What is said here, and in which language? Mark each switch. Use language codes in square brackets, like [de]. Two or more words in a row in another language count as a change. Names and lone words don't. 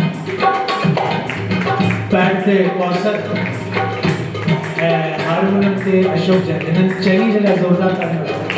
[sd] पैड ते कौसर, हारमोनियम ते अशोक जैन। इन्हनि चइनी जे लाइ ज़ोरदार तालियूं।